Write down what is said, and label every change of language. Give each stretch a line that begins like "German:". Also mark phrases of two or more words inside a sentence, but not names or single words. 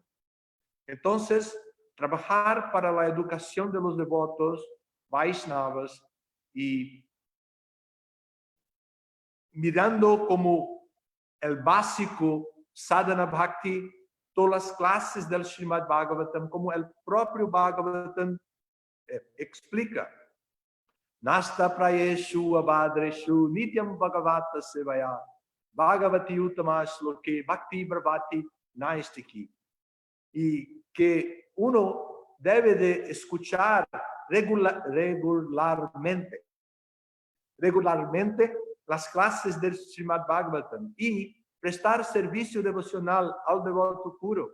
Spanish: Entonces, trabajar para la educación de los devotos, Vaishnavas, y mirando como el básico
Sanskrit: साधन भक्ति,
Spanish: todas las clases del Srimad Bhagavatam, como el propio Bhagavatam explica.
Sanskrit: नस्त प्रायेषु अभद्रेषु नित्यम् भागवत सेवया भगवति उत्तम श्लोके भक्ति ब्रवति नैष्ठिकी.
Spanish: Y que uno debe de escuchar regularmente las clases del Srimad Bhagavatam y prestar servicio devocional al devoto puro.